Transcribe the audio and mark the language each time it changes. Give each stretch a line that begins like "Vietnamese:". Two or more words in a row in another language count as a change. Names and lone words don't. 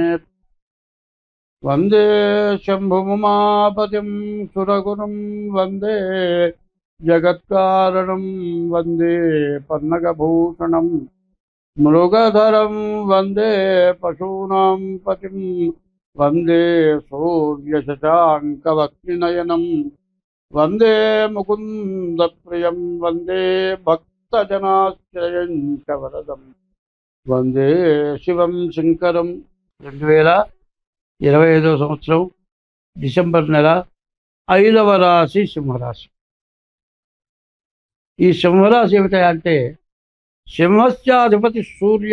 Sanskrit: वंदे शंभुमुमापतिं सुरगुरुं वंदे जगत्कारणं वंदे पन्नगभूषणं मृगधरं वंदे पशूनां पतिं वंदे सूर्यशशाङ्कवक्निनयनं वंदे मुकुन्दप्रियं वंदे भक्तजनाश्रयं च वरदम् వందే శివం శంకరం.
Telugu: 2025 సంవత్సరం డిసెంబర్ నెల 5వ రాశి సింహరాశి. ఈ సింహరాశి ఏమిటంటే
Sanskrit: సింహస్య అధిపతి సూర్య.